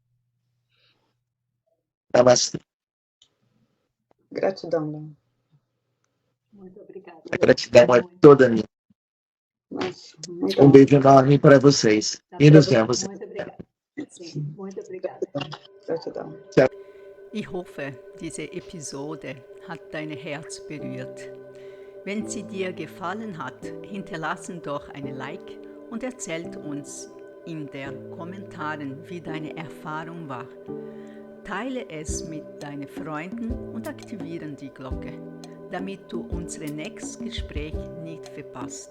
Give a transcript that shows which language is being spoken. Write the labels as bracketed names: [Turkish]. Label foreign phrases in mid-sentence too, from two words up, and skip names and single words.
[Portuguese] Namastê. Gratidão, Léo. Muito obrigada. A gratidão é toda minha. Um beijo enorme para vocês. E nos vemos. Muito obrigada. Sim, muito obrigada. Gratidão. Tchau. [German] Ich hoffe, diese Episode hat dein Herz berührt. Wenn sie dir gefallen hat, hinterlasse doch eine Like und erzählt uns in den Kommentaren, wie deine Erfahrung war. Teile es mit deinen Freunden und aktiviere die Glocke, damit du unser nächstes Gespräch nicht verpasst.